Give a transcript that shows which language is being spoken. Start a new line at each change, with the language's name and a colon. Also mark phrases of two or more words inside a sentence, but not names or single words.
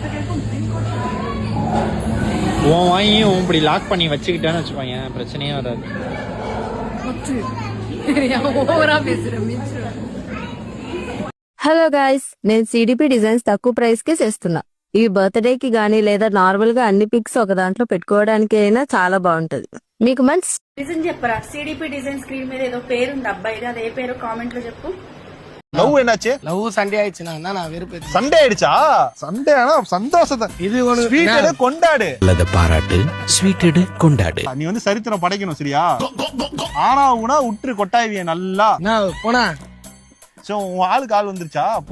Tamil: உன் வாங்கியும் இப்படி லாக் பண்ணி வச்சுக்கிட்டேன்னு வச்சுப்பாங்க, பிரச்சனையே வராது.
English: hello guys,
Telugu: నేను
English: CDP designs
Telugu: తక్కువ ప్రైస్ కి చేస్తున్నా. ఈ బర్త్డే కి గానీ లేదా నార్మల్ గా అన్ని పిక్స్ ఒక దాంట్లో పెట్టుకోవడానికి అయినా చాలా బాగుంటది. మీకు మంచి డిజైన్ చెప్పరా?
English: CDP design screen
Telugu: మీద ఏదో పేరు ఉంది అబ్బాయిది, అదే పేరు కామెంట్ లో చెప్పు.
Tamil: லவ் என்னாச்சு? லவ் சண்டே ஆயிடுச்சுனா நான் வெறுப்பு. சண்டே ஆயிடுச்சா? சண்டே ஆனா சந்தோஷத்தை இது ஒன்னு ஸ்வீட் எடு கொண்டாடு. அல்லத பாராட்டு, ஸ்வீட் எடு கொண்டாடு. நீ வந்து சரித்திரம் படைக்கணும் சரியா? ஆனா உனா உற்று கொட்டாய்விய நல்லா. நான் போனா சோ உன் ஆளுக்கு ஆள் வந்துருச்சா? அப்ப